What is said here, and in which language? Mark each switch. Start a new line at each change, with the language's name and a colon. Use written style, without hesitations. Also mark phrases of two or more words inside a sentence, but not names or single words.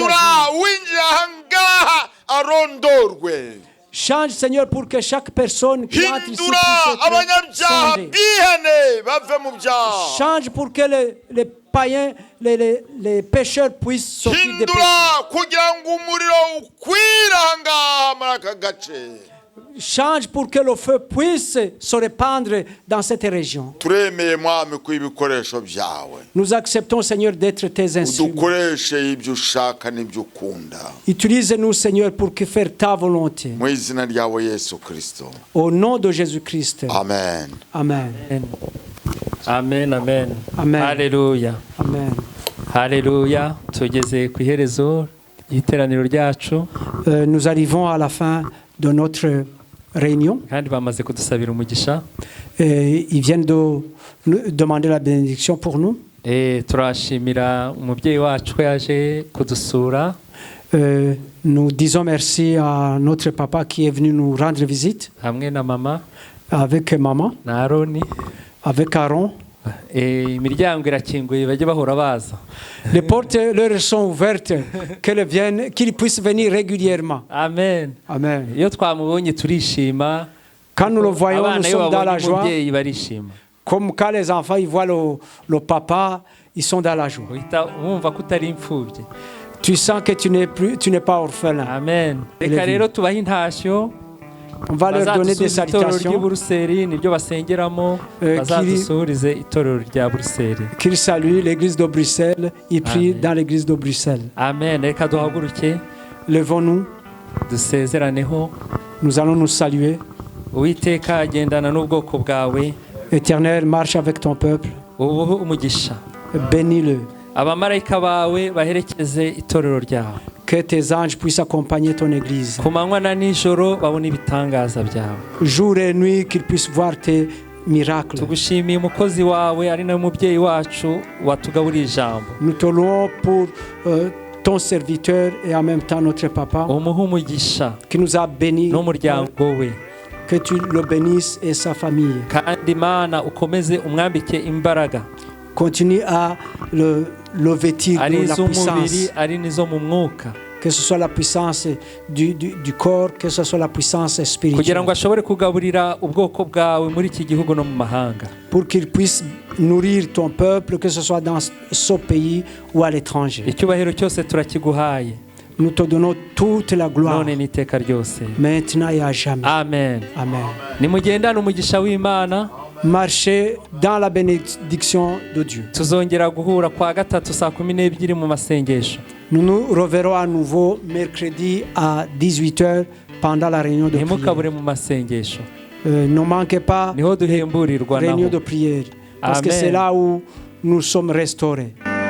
Kinyarwanda: hindura
French: agir.
Kinyarwanda: winjira ahangaha arondorwe,
French: Change, Seigneur, pour que chaque personne qui entre ici
Kinyarwanda: hindura
French: puisse être
Kinyarwanda: abanyabyaha
French: changée.
Kinyarwanda: bihane bave mu byaha,
French: Change pour que les païens, les pécheurs puissent sortir des péchés.
Kinyarwanda: hindura kugira ngo umuriro ukwire ahangaha muri aka gace.
French: Change pour que le feu puisse se répandre dans cette région.
Kinyarwanda: turemeye mwami ko ibikoresho byawe,
French: Nous acceptons, Seigneur, d'être tes instruments.
Kinyarwanda: udukoreshe ibyo ushaka n'ibyo ukunda,
French: Utilise-nous, Seigneur, pour que faire ta volonté.
Kinyarwanda: mu izina ryawe Yesu Kristo,
French: Au nom de Jésus-Christ.
Kinyarwanda: amen.
French: Amen.
Kinyarwanda: amen amen
French: Amen.
Kinyarwanda: haleluya
French: Amen.
Kinyarwanda: haleluya tugeze ku iherezo ry'iteraniro ryacu
French: Nous arrivons à la fin de notre réunion.
Kinyarwanda: kandi bamaze kudusabira umugisha
French: Ils viennent de nous demander la bénédiction pour nous.
Kinyarwanda: turashimira umubyeyi wacu ko yaje kudusura
French: Nous disons merci à notre papa qui est venu nous rendre visite
Kinyarwanda: hamwe na mama
French: avec maman,
Kinyarwanda: na Aroni
French: avec Aaron.
Kinyarwanda: imiryango irakinguye bajye bahora baza
French: Les portes leur sont ouvertes, qu'ils puissent venir régulièrement.
Kinyarwanda: amen
French: Amen.
Kinyarwanda: iyo twamubonye turishima
French: Quand nous le voyons, nous
Kinyarwanda: abana iyo
French: sommes dans la
Kinyarwanda: babonye
French: joie.
Kinyarwanda: umubyeyi barishima
French: Comme quand les enfants ils voient le papa, ils sont dans la joie.
Kinyarwanda: uhita wumva ko utari imfubyi
French: Tu sens que tu n'es pas orphelin.
Kinyarwanda: amen reka rero tubahe intashyo
French: On va leur donner des
Kinyarwanda: bazadusubiza itorero ry'i
French: salutations,
Kinyarwanda: Buruseli niryo basengeramo bazadusuhurize itorero rya Buruseli
French: qu'ils saluent l'église de Bruxelles. Ils prient Amen. dans l'église de Bruxelles.
Kinyarwanda: amen reka duhaguruke
French: Levons-nous,
Kinyarwanda: dusezeraneho
French: nous allons nous saluer.
Kinyarwanda: uwiteka agendana n'ubwoko bwawe
French: Éternel, marche avec ton peuple,
Kinyarwanda: ubuhe umugisha
French: bénis-le.
Kinyarwanda: abamarayika bawe baherekeze itorero ryawe
French: Que tes anges puissent accompagner ton église.
Kinyarwanda: ku manywa na nijoro babone ibitangaza byawe
French: Jour et nuit, qu'ils puissent voir tes miracles.
Kinyarwanda: tugushimiye umukozi wawe ari nawe mubyeyi wacu watugaburiye ijambo
French: Nous te louons pour ton serviteur et en même temps notre papa
Kinyarwanda: umuhe umugisha
French: qui nous a bénis.
Kinyarwanda: n'umuryango we
French: Que tu le bénisses et sa famille.
Kinyarwanda: kandi Imana ukomeze umwambike imbaraga
French: Continue à le vêtir
Kinyarwanda: ari
French: de la
Kinyarwanda: iz'umubiri
French: puissance.
Kinyarwanda: ari n'izo mu mwuka
French: Que ce soit la puissance du corps, que ce soit la puissance
Kinyarwanda: kugira
French: spirituelle.
Kinyarwanda: ngo ashobore kugaburira ubwoko bwawe muri iki gihugu no mu mahanga
French: Pour qu'il puisse nourrir ton peuple, que ce soit dans ce pays ou à l'étranger.
Kinyarwanda: icyubahiro cyose turakiguhaye
French: Nous te donnons toute la gloire,
Kinyarwanda: none n'iteka ryose
French: maintenant et à jamais.
Kinyarwanda: amen
French: Amen.
Kinyarwanda: nimugendane umugisha w'Imana
French: Marchez dans la bénédiction de Dieu.
Kinyarwanda: tuzongera guhura kwa gatatu saa 12 mu masengesho
French: Nous nous reverrons à nouveau mercredi à 18h pendant la réunion de prière.
Kinyarwanda: ntimukabure mu masengesho
French: Ne manquez pas
Kinyarwanda: niho duhemburirwa
French: réunion
Kinyarwanda: naho
French: de prière parce que Amen. c'est là où nous sommes restaurés.